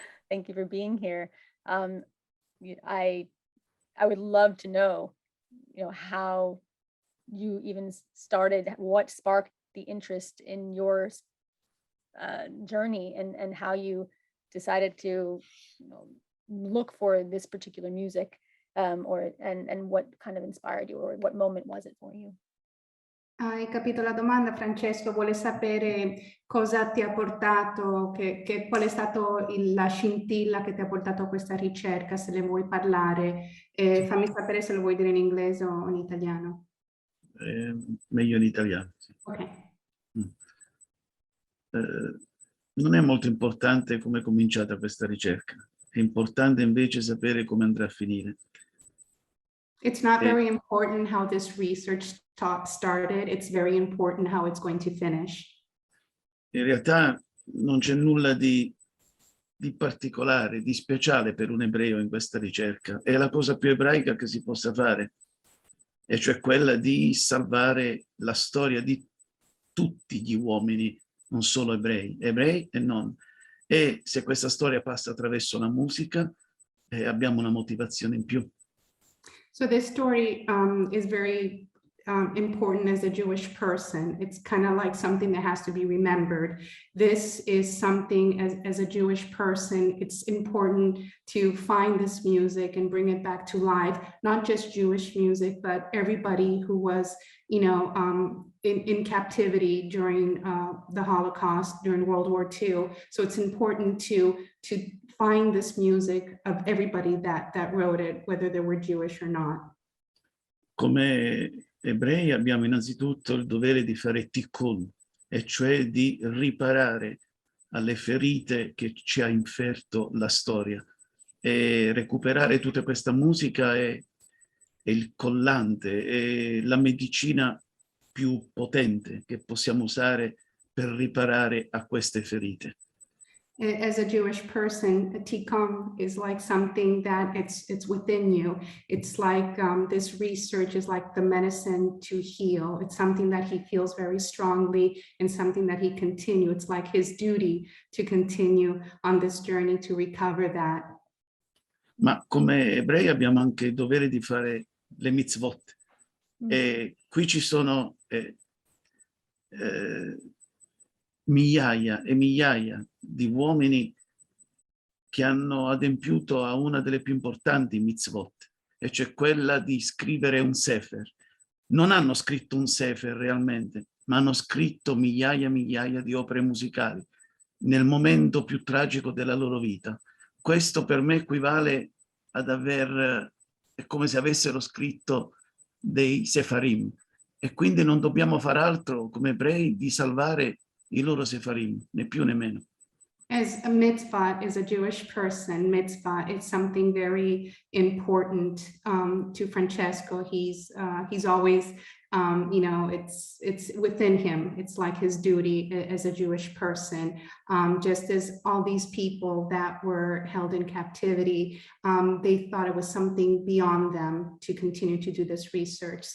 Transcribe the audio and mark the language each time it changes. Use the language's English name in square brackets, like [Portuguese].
[English] Thank you for being here. I I would love to know, how you even started, what sparked the interest in your journey, and how you decided to, look for this particular music, and what kind of inspired you, or what moment was it for you? [Italian] Hai capito la domanda, Francesco? Vuole sapere cosa ti ha portato, qual è stato la scintilla che ti ha portato a questa ricerca, se le vuoi parlare. Fammi sapere se lo vuoi dire in inglese o in italiano. Meglio in italiano. Sì. Ok. Non è molto importante come è cominciata questa ricerca, è importante invece sapere come andrà a finire. [English] It's not very important how this research started. It's very important how it's going to finish. [Italian] In realtà non c'è nulla di particolare, di speciale per un ebreo in questa ricerca. È la cosa più ebraica che si possa fare, e cioè quella di salvare la storia di tutti gli uomini, non solo ebrei e non. E se questa storia passa attraverso la musica, abbiamo una motivazione in più. [English] So this story is very important as a Jewish person. It's kind of like something that has to be remembered. This is something as a Jewish person, it's important to find this music and bring it back to life, not just Jewish music, but everybody who was, in captivity during the Holocaust, during World War II. So it's important to find this music of everybody that wrote it, whether they were Jewish or not. [Italian] Come ebrei abbiamo innanzitutto il dovere di fare tikkun, e cioè di riparare alle ferite che ci ha inferto la storia, e recuperare tutta questa musica è il collante, è la medicina più potente che possiamo usare per riparare a queste ferite. [English] As a Jewish person, a tikkun is like something that it's within you. It's like this research is like the medicine to heal. It's something that he feels very strongly, and something that he continue. It's like his duty to continue on this journey to recover that. [Italian] Ma come ebrei abbiamo anche il dovere di fare le mitzvot. E qui ci sono migliaia e migliaia di uomini che hanno adempiuto a una delle più importanti mitzvot, e cioè quella di scrivere un sefer. Non hanno scritto un sefer realmente, ma hanno scritto migliaia e migliaia di opere musicali nel momento più tragico della loro vita. Questo per me equivale ad è come se avessero scritto dei sefarim, e quindi non dobbiamo far altro come ebrei di salvare i loro sefarim, né più né meno. [English] As a mitzvah, as a Jewish person, mitzvah is something very important to Francesco. He's always, it's within him. It's like his duty as a Jewish person. Just as all these people that were held in captivity, they thought it was something beyond them to continue to do this research.